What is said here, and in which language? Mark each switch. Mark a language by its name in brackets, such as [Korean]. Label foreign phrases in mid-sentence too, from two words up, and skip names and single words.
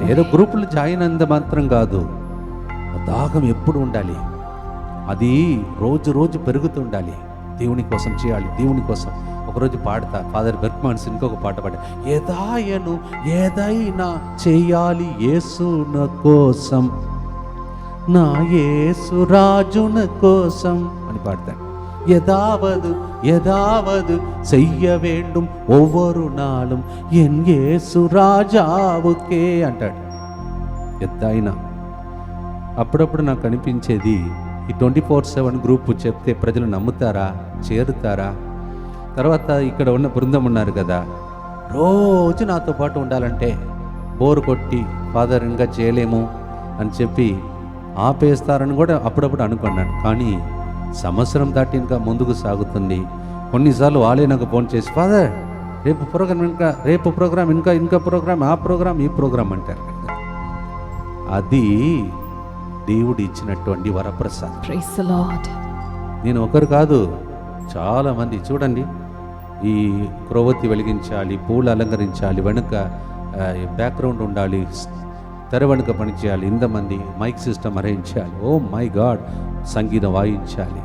[Telugu] ఏదో [English] groups join [Telugu] అంత మాత్రం కాదు, ఆ దాహం ఎప్పుడు ఉండాలి, అది రోజు రోజు పెరుగుతుండాలి. దేవుని కోసం చేయాలి, దేవుని కోసం. ఒకరోజు పాడతా, ఫాదర్ బెర్క్మాన్స్ ఇంకొక పాట పాడా, ఏదాయను ఏదైనా చేయాలి యేసున కోసం, నా యేసు రాజున కోసం అని పాడతాడు. [Tamil] ஏதாவது ஏதாவது செய்ய வேண்டும் ஒவ்வொரு நாளும் என் இயேசு [Telugu] రాజావుకే అంటాడు. ఎద్దైనా అప్పుడప్పుడు నాకు అనిపించేది, ఈ 24/7 గ్రూప్ చెప్తే ప్రజలు నమ్ముతారా, చేరుతారా? తర్వాత ఇక్కడ ఉన్న బృందం ఉన్నారు కదా, రోజు నాతో పాటు ఉండాలంటే బోరు కొట్టి ఫాదర్ ఇంకా చేయలేము అని చెప్పి ఆపేస్తారని కూడా అప్పుడప్పుడు అనుకున్నాను. కానీ సంవత్సరం దాటి ఇంకా ముందుకు సాగుతుంది. కొన్నిసార్లు వాళ్ళే నాకు ఫోన్ చేసి, ఫాదర్ రేపు ప్రోగ్రామ్ ఇంకా, రేపు ప్రోగ్రామ్ ఇంకా, ఇంకా ప్రోగ్రామ్, ఆ ప్రోగ్రామ్, ఈ ప్రోగ్రామ్ అంటారు. అది దేవుడు ఇచ్చినటువంటి వరప్రసాదం. [English] Praise the Lord. [Telugu] నేను ఒకరు కాదు, చాలామంది చూడండి, ఈ క్రొవ్వొత్తి వెలిగించాలి, పూలు అలంకరించాలి, వెనుక బ్యాక్గ్రౌండ్ ఉండాలి, తెర వెనుక పని చేయాలి, ఇంతమంది [English] mike system arrange [Telugu] చేయాలి, [English] oh my god, [Telugu] సంగీతం వాయించాలి.